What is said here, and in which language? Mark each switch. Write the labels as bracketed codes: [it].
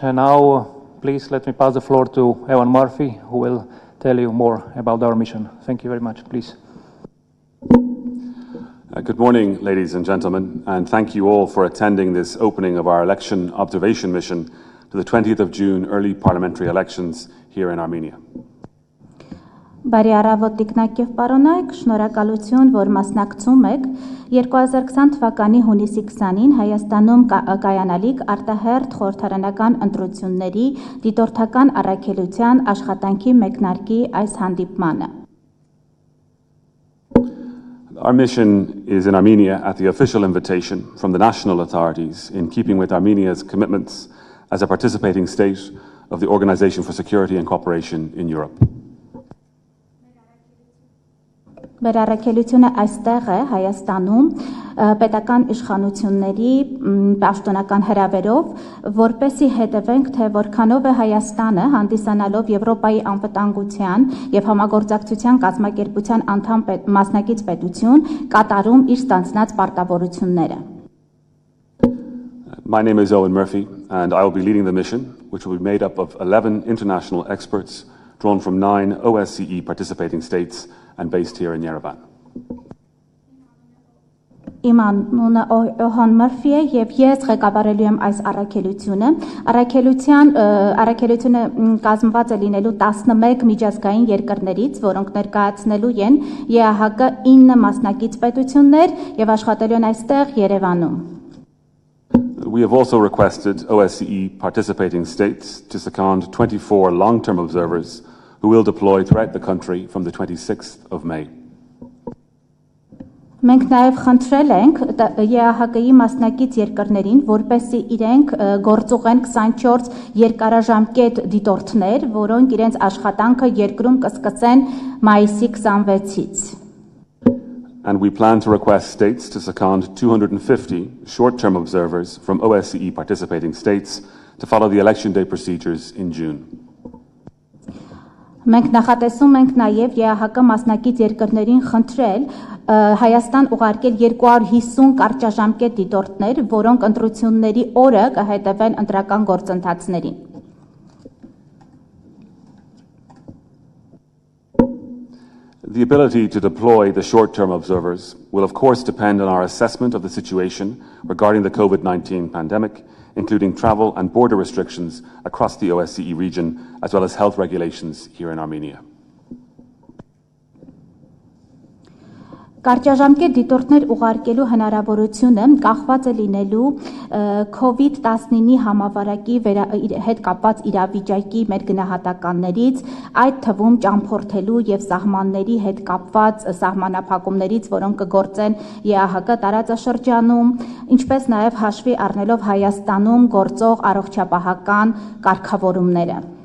[en] And now, please let me pass the floor to Ewan Murphy, who will tell you more about our mission. Thank you very much. Please. Good morning, ladies and gentlemen, and thank you all for attending this opening of our election observation mission to the 20th of June early parliamentary elections here in Armenia. [hy] Բարի առավոտ տիկնակ եւ պարոնայք, շնորհակալություն, որ մասնակցում եք 2020 թվականի հունիսի 20-ին Հայաստանում կայանալիք արտահերթ խորհրդարանական ընտրությունների դիտորդական առաքելության աշխատանքի մեկնարկի այս հանդիպմանը։ [en] Our mission is in Armenia at the official invitation from the national authorities in keeping with Armenia's commitments as a participating state of the Organization for Security and Cooperation in Europe. [hy] Մեր առաքելությունը այստեղ է Հայաստանում պետական իշխանությունների պաշտոնական հրավերով, որպեսզի հետևենք, թե որքանով է Հայաստանը հանդիսանալով Եվրոպայի անվտանգության եւ համագործակցության կազմակերպության անդամ մասնակից պետություն կատարում իր ստանձնած պարտավորությունները։ [en] My name is Owen Murphy, and I will be leading the mission, which will be made up of 11 international experts drawn from 9 OSCE participating states and based here in Yerevan. [hy] Իմ անունը Օհան Մորֆի է եւ ես ղեկավարելու եմ այս առաքելությունը։ Առաքելությունը կազմված է լինելու 11 միջազգային երկրներից, որոնք ներկայացնելու են ԵԱՀԿ 9 մասնակից պետություններ եւ աշխատելու են այստեղ Երևանում։ [en] We have also requested OSCE participating states to second 24 long-term observers who will deploy throughout the country from the 26th of May. [hy] Մենք նաև խնդրել ենք ԵԱՀԿ-ի մասնակից երկրներին, որպեսզի իրենք գործուղեն 24 երկարաժամկետ դիտորդներ, որոնք իրենց աշխատանքը երկրում կսկսեն մայիսի 26-ից։ [en] and we plan to request states to second 250 short-term observers from OSCE participating states to follow the election day procedures in June. [hy] Մենք նախատեսում ենք նաև ԵԱՀԿ մասնակից երկրներին խնդրել Հայաստան ուղարկել 250 կարճաժամկետ դիտորդներ, որոնք ընտրությունների օրը կհետևեն ընտրական գործընթացներին։ [en] The ability to deploy the short-term observers will of course depend on our assessment of the situation regarding the COVID-19 pandemic, including travel and border restrictions across the OSCE region, as well as health regulations here in Armenia. [hy] Կարճաժամկետ դիտորդներ ուղարկելու հնարավորությունը կախված է լինելու COVID-19-ի համավարակի հետ կապված իրավիճակի մեր գնահատականներից, այդ թվում ճամփորդելու եւ սահմանների հետ կապված սահմանափակումներից, որոնք կգործեն ԵԱՀԿ տարածաշրջանում, ինչպես նաեւ հաշվի առնելով Հայաստանում գործող առողջապահական կարգավորումները։